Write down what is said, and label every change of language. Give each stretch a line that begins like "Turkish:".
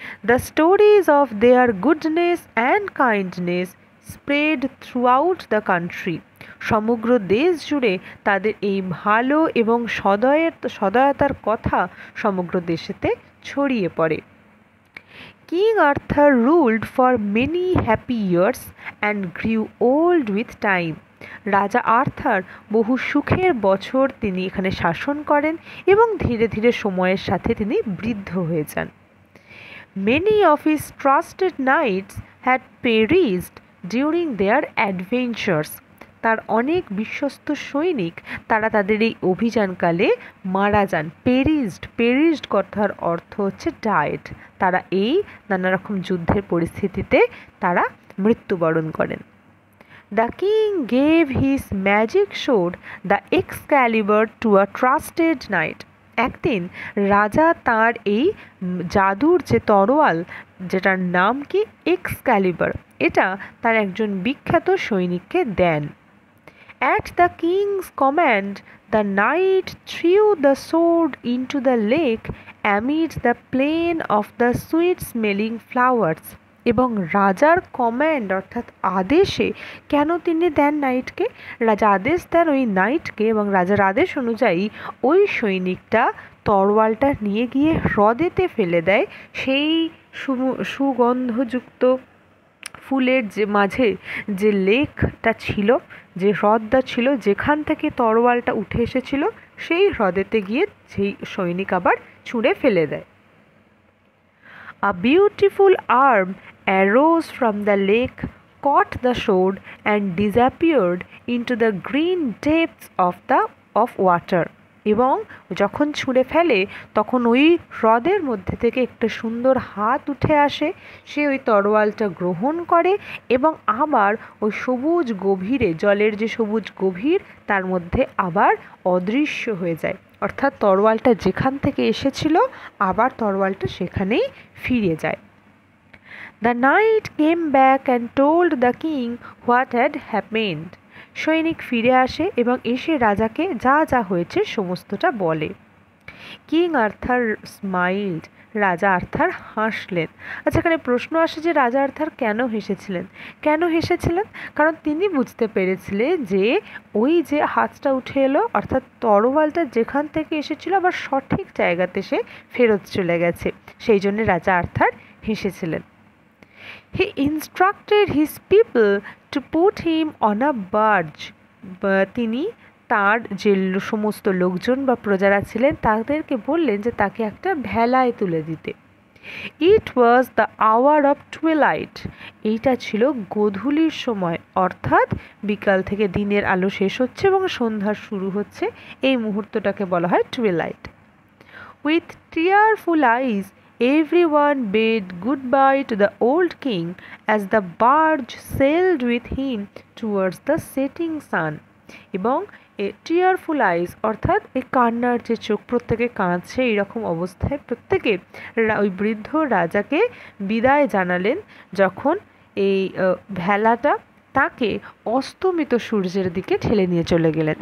English: The stories of their goodness and kindness spread throughout the country.
Bangla: সমগ্র দেশ জুড়ে তাদের এই ভালো এবং সদয়তার কথা সমগ্র দেশেতে ছড়িয়ে পড়ে।
English: King Arthur ruled for many happy years and grew old with time.
Bangla: রাজা আর্থার বহু সুখের বছর তিনি এখানে শাসন করেন এবং ধীরে ধীরে সময়ের সাথে তিনি বৃদ্ধ হয়ে যান।
English: Many of his trusted knights had perished during their adventures.
Bangla: তার অনেক বিশ্বস্ত সৈনিক তারা তাদের এই অভিযানকালে মারা যান। পেরিজড কথার অর্থ হচ্ছে ডায়েড। তারা এই নানা রকম যুদ্ধের পরিস্থিতিতে তারা মৃত্যুবরণ করেন।
English: The king gave his magic sword, the Excalibur, to a trusted knight.
Bangla: একদিন রাজা তার এই জাদুর যে তরোয়াল যেটার নাম কি এক্সক্যালিবার, এটা তার একজন বিখ্যাত সৈনিককে দেন।
English: At the king's command, the knight threw the sword into the lake amid the plain of the sweet-smelling flowers.
Bangla: এবং রাজার কমান্ড অর্থাৎ আদেশে কেন তিনি দেন নাইটকে, রাজা আদেশ দেন ওই নাইটকে এবং রাজার আদেশ অনুযায়ী ওই সৈনিকটা তরোয়ালটা নিয়ে গিয়ে হ্রদেতে ফেলে দেয়। সেই সুগন্ধযুক্ত ফুলের যে মাঝে যে লেকটা ছিল, যে হ্রদটা ছিল যেখান থেকে তরোয়ালটা উঠে এসেছিল, সেই হ্রদেতে গিয়ে সেই সৈনিক আবার ছুঁড়ে ফেলে দেয়।
English: A beautiful arm arose from the lake, caught the sword and disappeared into the green depths of water.
Bangla: এবং যখন ছুঁড়ে ফেলে তখন ওই হ্রদের মধ্যে থেকে একটা সুন্দর হাত উঠে আসে, সে ওই তরোয়ালটা গ্রহণ করে এবং আবার ওই সবুজ গভীরে জলের যে সবুজ গভীর তার মধ্যে আবার অদৃশ্য হয়ে যায়। অর্থাৎ তরোয়ালটা যেখান থেকে এসেছিল আবার তরোয়ালটা সেখানেই ফিরে যায়।
English: The knight came back and told the king what had happened.
Bangla: সৈনিক ফিরে আসে এবং এসে রাজাকে যা যা হয়েছে সমস্তটা বলে।
English: king Arthur smiled,
Bangla: রাজা আর্থার হাসলেন। আচ্ছা, এখানে প্রশ্ন আসে যে রাজা আর্থার কেন হেসেছিলেন? কেন হেসেছিলেন? কারণ তিনি বুঝতে পেরেছিলেন যে ওই যে হাতটা উঠে এলো, অর্থাৎ তরোয়ালটা যেখান থেকে এসেছিল আবার সঠিক জায়গাতে সে ফেরত চলে গেছে, সেই জন্য রাজা Arthur হেসেছিলেন।
English: He instructed his people to put him on a barge.
Bangla: তিনি তার যে সমস্ত লোকজন বা প্রজারা ছিলেন তাদেরকে বললেন যে তাকে একটা ভেলায় তুলে দিতে।
English: It was the hour of twilight.
Bangla: এইটা ছিল গোধূলির সময়, অর্থাৎ বিকাল থেকে দিনের আলো শেষ হচ্ছে এবং সন্ধ্যা শুরু হচ্ছে, এই মুহূর্তটাকে বলা হয় twilight.
English: With tearful eyes, everyone bade goodbye to the old king as the barge sailed with him towards the setting sun.
Bangla: এবং
English: tearful eyes
Bangla: অর্থাৎ এই কান্নার যে চোখ, প্রত্যেকে কাঁদছে, এইরকম অবস্থায় প্রত্যেকে ওই বৃদ্ধ রাজাকে বিদায় জানালেন যখন এই ভেলাটা তাকে অস্তমিত সূর্যের দিকে ঠেলে নিয়ে চলে গেলেন।